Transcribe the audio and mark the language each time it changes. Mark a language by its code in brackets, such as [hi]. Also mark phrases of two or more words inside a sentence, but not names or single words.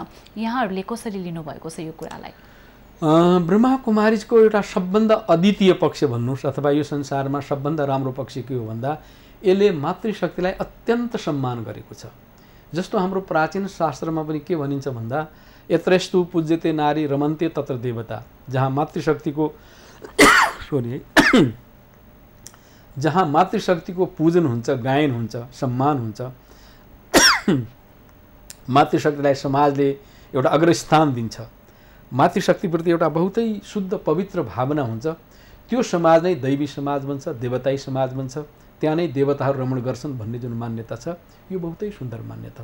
[ne] यहाँहरूले कसरी लिनुभएको छ यो कुरालाई? ब्रह्मा कुमारीको एउटा सबभन्दा अद्वितीय पक्ष भन्नुहोस् अथवा यो संसारमा सबभन्दा राम्रो पक्ष के हो भन्दा यसले मातृशक्तिलाई अत्यन्त सम्मान गरेको छ। जस्तो हाम्रो प्राचीन शास्त्रमा पनि के भनिन्छ भन्दा [sa] यत्रस्तु पूज्यते नारी रमन्ते तत्र देवता, [ne] जहाँ मातृशक्तिको जहाँ मातृशक्तिको पूजन हुन्छ, गायन हुन्छ, सम्मान हुन्छ, मातृशक्तिलाई समाजले एउटा अग्रस्थान दिन्छ, मातृशक्तिप्रति एउटा बहुतै शुद्ध पवित्र भावना हुन्छ, त्यो समाज नै दैवी समाज बन्छ, देवताई समाज बन्छ, त्यहाँ नै देवताहरू रमण गर्छन् भन्ने जुन मान्यता छ यो बहुतै सुन्दर मान्यता।